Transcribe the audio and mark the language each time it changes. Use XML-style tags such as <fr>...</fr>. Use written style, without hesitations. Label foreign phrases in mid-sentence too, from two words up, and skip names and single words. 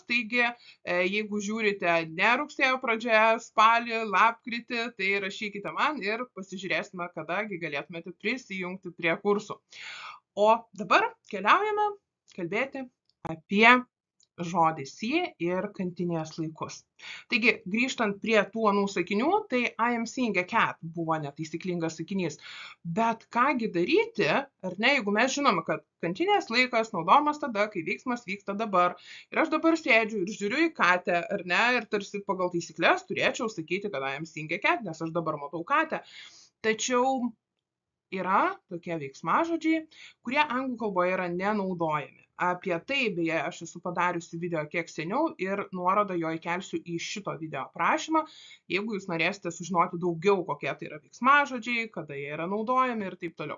<lt>Taigi, jeigu žiūrite ne rugsėjo pradžioje, spalį, lapkritį, tai rašykite man ir pasižiūrėsime, kadagi galėtumėte prisijungti prie kursų. O dabar keliaujame kalbėti apie žodį see ir kantinės laikus. Taigi, grįžtant prie tų anų sakinių, tai</lt> <en>I am seeing a cat</en> <lt>buvo netaisyklingas sakinys. Bet kągi daryti, ar ne, jeigu mes žinome, kad kantinės laikas naudojamas tada, kai veiksmas vyksta dabar. Ir aš dabar sėdžiu ir žiūriu į katę, ar ne, ir tarsi pagal taisyklės turėčiau sakyti, kad</lt> <en>I am seeing a cat,</en> <lt>nes aš dabar matau katę. Tačiau yra tokie veiksmažodžiai, kurie anglų kalboje yra nenaudojami. Apie tai, beje, aš esu padariusi video kiek seniau ir nuorodą jo įkelsiu į šito video aprašymą, jeigu jūs norėsite sužinoti daugiau, kokie tai yra veiksmažodžiai, kada jie yra naudojami ir taip toliau.</lt>